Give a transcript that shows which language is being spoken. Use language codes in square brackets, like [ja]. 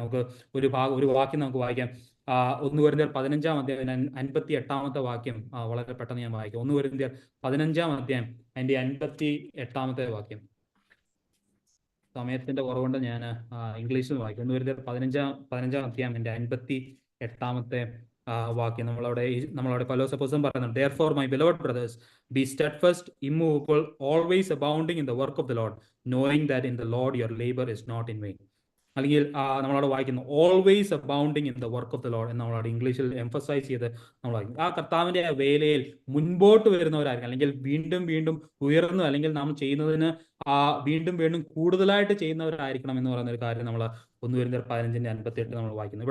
[ml] നമുക്ക് ഒരു വാക്യം നമുക്ക് വായിക്കാം. 1 കൊരിന്ത്യർ 15-ാം അധ്യായം 58-ാമത്തെ വാക്യം വളരെ പെട്ടെന്ന് ഞാൻ വായിക്കാം. 1 കൊരിന്ത്യർ 15-ാം അധ്യായം അതിന്റെ 58-ാമത്തെ വാക്യം. സമയത്തിന്റെ കുറവുകൊണ്ട് ഞാൻ ഇംഗ്ലീഷിൽ വായിക്കും. 1 കൊരിന്ത്യർ 15-ാം അധ്യായം അതിന്റെ 58-ാമത്തെ വാക്യം. നമ്മളവിടെ പൗലോസ് അപ്പോസ്തലൻ പറയുന്നുണ്ട്, [en] Therefore, my beloved brothers, be steadfast, immovable, always abounding in the work of the Lord, knowing that in the Lord your labor is not in vain. [ml] അല്ലെങ്കിൽ നമ്മളവിടെ വായിക്കുന്നു, [en] always abounding in the work of the lord [ml] എന്ന് നമ്മളവിടെ ഇംഗ്ലീഷിൽ emphasise ചെയ്ത് നമ്മൾ വായിക്കും. ആ കർത്താവിന്റെ ആ വേലയിൽ മുൻപോട്ട് വരുന്നവരായിരിക്കും, അല്ലെങ്കിൽ വീണ്ടും വീണ്ടും ഉയർന്നു, അല്ലെങ്കിൽ നാം ചെയ്യുന്നതിന് വീണ്ടും വീണ്ടും കൂടുതലായിട്ട് ചെയ്യുന്നവരായിരിക്കണം എന്ന് പറയുന്ന ഒരു കാര്യം നമ്മൾ 1 കൊരിന്ത്യർ 15-58 നമ്മൾ വായിക്കുന്നു.